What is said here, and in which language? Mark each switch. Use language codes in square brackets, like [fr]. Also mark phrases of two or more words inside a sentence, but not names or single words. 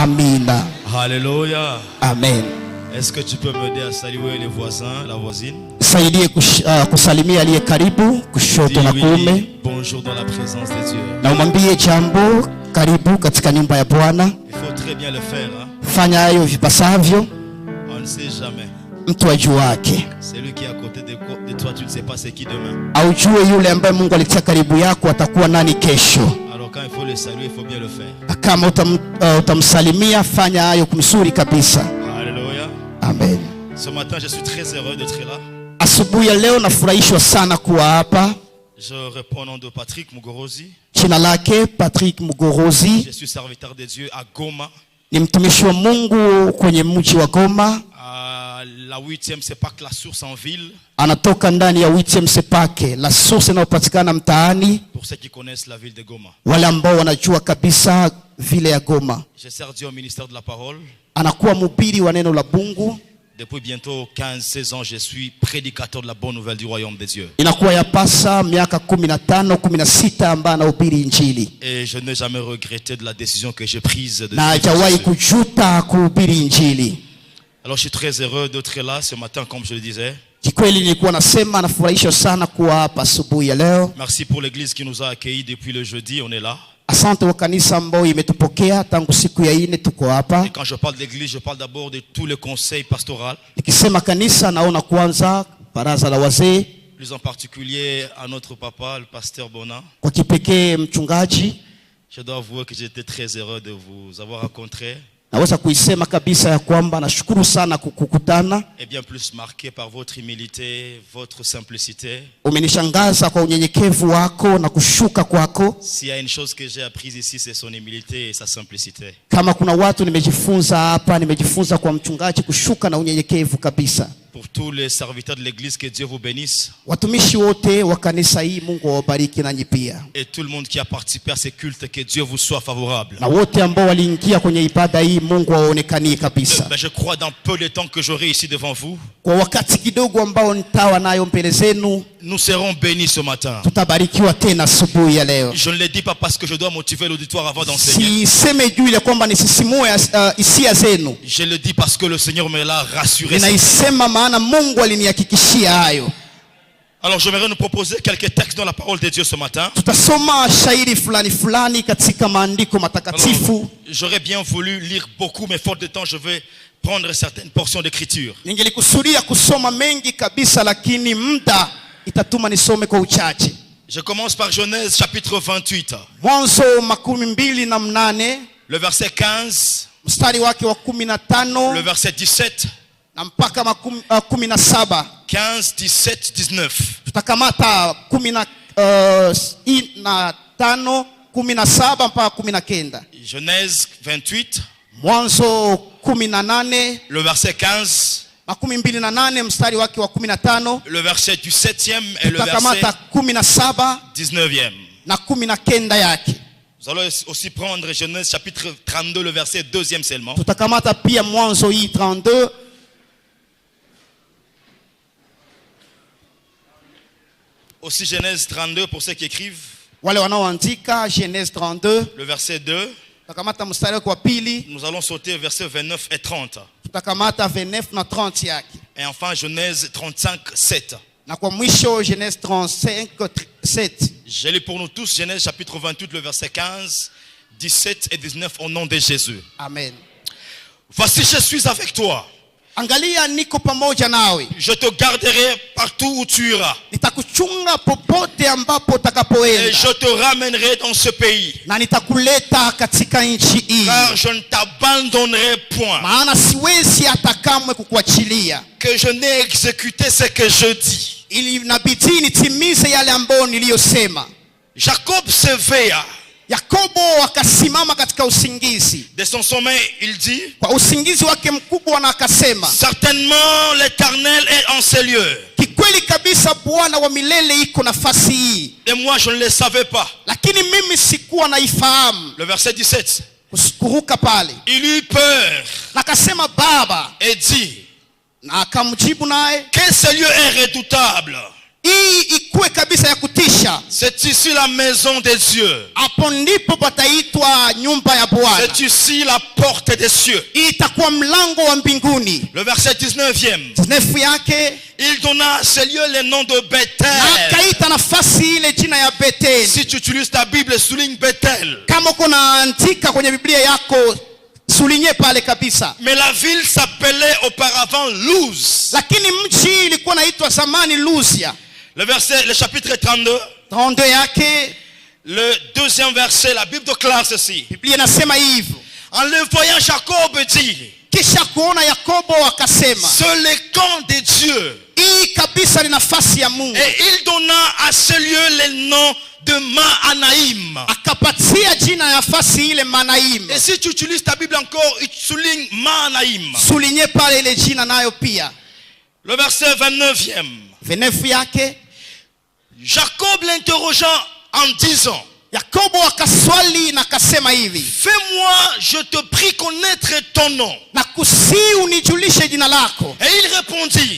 [sw] Amina. [fr] Alléluia. Amen. Est-ce que tu peux m'aider à saluer les voisins, la voisine? [sw] Saidie kusalimia aliye karibu kushoto na kuume. [fr] Bonjour dans la présence de Dieu. [sw] Na umwambie jambo, karibu katika nyumba ya Bwana. [fr] Il faut très bien le faire, hein? [sw] Fanya hayo vipasavyo. [fr] On ne sait jamais. [sw] Mtu ajuake. [fr] Celui qui est à côté de toi, tu ne sais pas c'est qui demain. [sw] Aujue yule ambaye Mungu alitia karibu yako atakuwa nani kesho. [fr] Alors quand il faut le saluer, il faut bien le faire. [sw] Kama utamsalimia, fanya hayo kumsuri kabisa. [fr] Alléluia. Amen. Ce matin, je suis très heureux d'être là. [sw] Asubuhi ya leo nafurahishwa sana kuwa hapa. [fr] Je réponds au nom de Patrick Mugorozi. [sw] Jina lake Patrick Mugorozi. [fr] Je suis serviteur de Dieu à Goma. [sw] Ni mtumishi wa Mungu kwenye mji wa Goma. [fr] La 8e Sepak La Source en ville. [sw] Anatoka ndani ya 8e Sepak La Source inayopatikana mtaani. [fr] Pour ceux qui connaissent la ville de Goma. [sw] Wale ambao wanajua kabisa vile ya Goma. [fr] Je sers Dieu au ministère de la parole. [sw] Anakuwa mhubiri wa neno la Mungu. [fr] Depuis bientôt 15-16 ans, je suis prédicateur de la bonne nouvelle du royaume des dieux. [sw] Inakuwa yapasa miaka 15-16 ambaye anahubiri injili. [fr] Et je n'ai jamais regretté de la décision que j'ai prise de [sw] na hajawahi kujuta kuhubiri injili. [fr] Alors je suis très heureux d'être là ce matin comme je le disais. [sw] Kikweli nilikuwa nasema nafurahishwa sana kuwa hapa asubuhi ya leo. [fr] Merci pour l'église qui nous a accueillis depuis le jeudi, on est là. [sw] Asante kwa kanisa ambao imetupokea tangu siku ya 4 tuko hapa. [fr] Et quand je parle d'église, je parle d'abord de tous les conseils pastoraux. [sw] Nikisema kanisa naona kwanza baraza la wazee. [fr] Plus en particulier à notre papa, le pasteur Bona. [sw] Kwa kipekee mchungaji. [fr] Je dois avouer que j'étais très heureux de vous avoir rencontré. [sw] Naweza kuisema kabisa ya kwamba nashukuru sana kukutana. [fr] Et bien plus marqué par votre humilité, votre simplicité. [sw] Umenishangaza kwa unyenyekevu wako na kushuka kwako. [fr] S'il y a une chose que j'ai apprise ici, c'est son humilité et sa simplicité. [sw] Kama kuna watu nimejifunza hapa, nimejifunza kwa mchungaji kushuka na unyenyekevu kabisa. [fr] Pour tous les serviteurs de l'église, que Dieu vous bénisse. [sw] Watumishi wote wa kanisa hii Mungu awabariki nanyi pia. [fr] Et tout le monde qui a participé à ces cultes, que Dieu vous soit favorable. [sw] Na wote ambao waliingia kwenye ibada hii Mungu aonekanie kabisa. [fr] Je crois dans peu de temps que j'aurai ici devant vous. [sw] Kwa wakati kidogo ambao nitawa nayo mbele zenu, [fr] nous serons bénis ce matin. [sw] Tutabarikiwa tena asubuhi ya leo. [fr] Je ne le dis pas parce que je dois motiver l'auditoire avant d'enseigner. [sw] Siseme juu ile kwamba nisisimue hisia zenu. [fr] Je le dis parce que le Seigneur me l'a rassuré. [sw] Ninaisema maana Mungu alinihakikishia hayo. [fr] Alors j'aimerais nous proposer quelques textes dans la parole de Dieu ce matin. [sw] Tutasoma shairi fulani katika maandiko matakatifu. [fr] J'aurais bien voulu lire beaucoup mais faute de temps je vais prendre certaines portions d'écriture. [sw] Ningelikusudia kusoma mengi kabisa lakini muda itatuma nisome kwa uchache. [fr] Je commence par Genèse chapitre 28. [sw] Mwanzo 28 [fr] le verset 15. [sw] Mstari wake wa 15. [fr] Le verset 17. [sw] Na mpaka 17. [fr] 15, 17, 19. [sw] Tutakamata 15, 17 mpaka 19. [fr] Genèse 28. [sw] Mwanzo 18. [fr] Le verset 15. [sw] 28 mstari wake wa 15. [fr] Le verset du 7e et le verset 19e. [sw] Na 19 yake. [fr] Nous allons aussi prendre Genèse chapitre 32 le verset 2e seulement. [sw] Tutakamata pia Mwanzo 32. [fr] Aussi Genèse 32 pour ceux qui écrivent. [sw] Wale wanaoandika Genèse 32. [fr] Le verset 2. [sw] Tutakamata mstari wake wa pili. [fr] Nous allons sauter versets 29 et 30. [sw] Tutakamata 29 na 30 yake. [fr] Et enfin Genèse 35, 7. [sw] Na kwa mwisho Genèse 35, 7. [fr] Je lis pour nous tous Genèse chapitre 28 le verset 15, 17 et 19 au nom de Jésus. Amen. Voici je suis avec toi. [sw] Angalia niko pamoja nawe. [fr] Je te garderai partout où tu iras. [sw] Nitakuchunga popote ambapo utakapoenda. [fr] Et je te ramènerai dans ce pays. [sw] Na nitakuleta katika nchi hii. [fr] Car je ne t'abandonnerai point. [sw] Maana siwezi hata kamwe kukuachilia. [fr] Que je n'ai exécuté ce que je dis. [sw] Ili inabidi nitimize yale ambayo niliyosema. [fr] Jacob s'éveilla. [sw] Yakobo akasimama katika usingizi. [fr] De son sommeil, il dit, [sw] kwa usingizi wake mkubwa na akasema, [fr] certainement l'Éternel est en ces lieux. [sw] Kikweli kabisa Bwana wa milele iko nafasi hii. [fr] Et moi je ne le savais pas. [sw] Lakini mimi sikuwa naifahamu. [fr] Le verset 17. [sw] Kuruka pale. [fr] Il eut peur. [sw] Na akasema baba. [fr] Et dit, [sw] na akamjibu naye, [fr] que ce lieu est redoutable. [sw] hii ikuwe kabisa ya kutisha. [fr] C'est ici la maison des cieux. [sw] Hapo ndipo pataitwa nyumba ya Bwana. [fr] C'est ici la porte des cieux. [sw] Itakuwa mlango wa mbinguni. [fr] Le verset 19e. [sw] 19 yake, [fr] Il donna à ce lieu le nom de Bethel. [sw] akaita nafasi ile jina ya Bethel. [fr] Si tu utilises ta Bible, souligne Bethel. [sw] Kama uko naandika kwenye Biblia yako, sulinye pale kabisa. [fr] Mais la ville s'appelait auparavant Luz. [sw] Lakini mji ilikuwa naitwa zamani Luzia. [fr] Le chapitre 32, [sw] 32 yake, [fr] le deuxième verset, la Bible déclare ceci. [sw] Biblia inasema hivyo. [fr] En le voyant, Jacob dit, [sw] Kisha kuona Yakobo akasema, [fr] c'est le camp de Dieu. [sw] hii kabisa ni nafasi ya Mungu. [fr] Et il donna à ce lieu le nom de Mahanaïm. [sw] Akapatia jina ya nafasi ile Manaim. [fr] Et si tu utilises ta Bible encore, tu soulignes Mahanaïm. [sw] Sulinye pale ile jina nayo pia. [fr] Le verset 29e. [sw] 29 yake, [fr] Jacob l'interrogea en disant, [sw] Yakobo akaswali na akasema hivi, [fr] fais-moi, je te prie, connaître ton nom. [sw] na kusihi unijulishe jina lako. [fr] Et il répondit,